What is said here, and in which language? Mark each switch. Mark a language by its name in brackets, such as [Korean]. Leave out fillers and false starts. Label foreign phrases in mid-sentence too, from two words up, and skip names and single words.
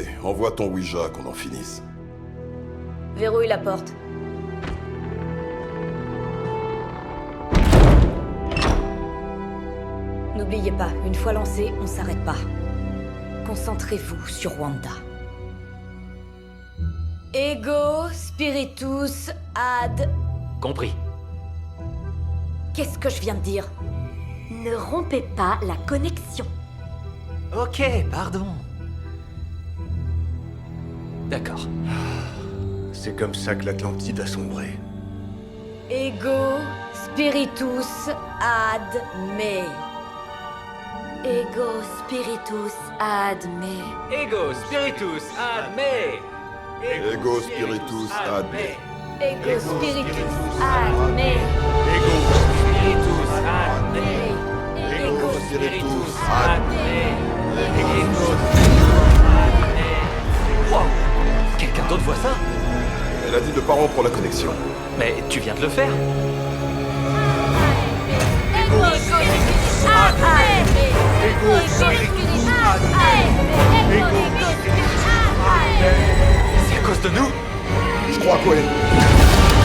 [French] Envoie ton Ouija qu'on en finisse. Verrouille la porte. N'oubliez pas, une fois lancé, on s'arrête pas. Concentrez-vous sur Wanda. [Latin] Ego spiritus ad... [French] Compris. Qu'est-ce que je viens de dire? Ne rompez pas la connexion. Ok, pardon. D'accord. C'est comme ça que l'Atlantide a sombré. [Latin] Ego spiritus ad me. Ego spiritus ad me. Ego spiritus ad me. Ego spiritus ad me. Ego spiritus ad me. Ego spiritus ad me. Ego Spiritus ad me. Ego spiritus ad me. Wow. [French] Quelqu'un d'autre voit ça? Elle a dit de pas rompre la connexion. Mais tu viens de le faire. [Latin] Ego spiritus ad me. Ego spiritus ad me. Ego spiritus ad me. [French] C'est à cause de nous? Je crois, Gwen.